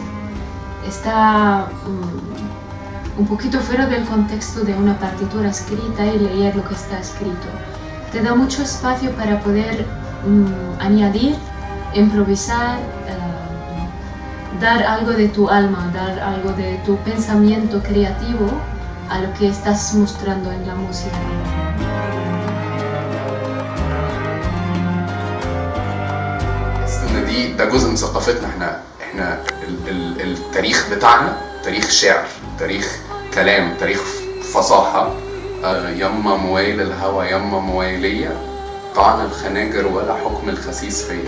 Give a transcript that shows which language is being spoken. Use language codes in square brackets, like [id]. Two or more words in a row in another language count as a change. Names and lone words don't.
[es] Está un poquito fuera del contexto de una partitura escrita y leer lo que está escrito. Te da mucho espacio para poder añadir, improvisar, dar algo de tu alma, dar algo de tu pensamiento creativo a lo que estás mostrando en la música. [ar] ده جزء من ثقافتنا. احنا التاريخ بتاعنا تاريخ شعر، تاريخ كلام، تاريخ فصاحة. يما مويل الهوى يما مويلية، طعن الخناجر ولا حكم الخسيس فيا.